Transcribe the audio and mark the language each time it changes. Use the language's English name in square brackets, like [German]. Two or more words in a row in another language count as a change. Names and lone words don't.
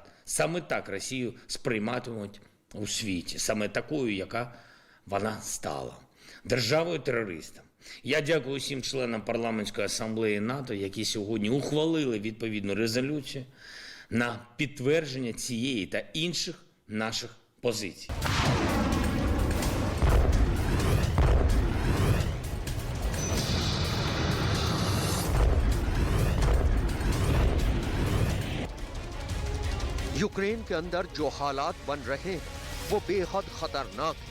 [Ukrainian] Саме так Росію сприйматимуть у світі, саме такою, яка вона стала державою-терористом. Я дякую усім членам парламентської асамблеї НАТО, які сьогодні ухвалили відповідну резолюцію на підтвердження цієї та інших наших позицій. [Hindi] यूक्रेन के अंदर जो हालात बन रहे हैं वो बेहद खतरनाक है।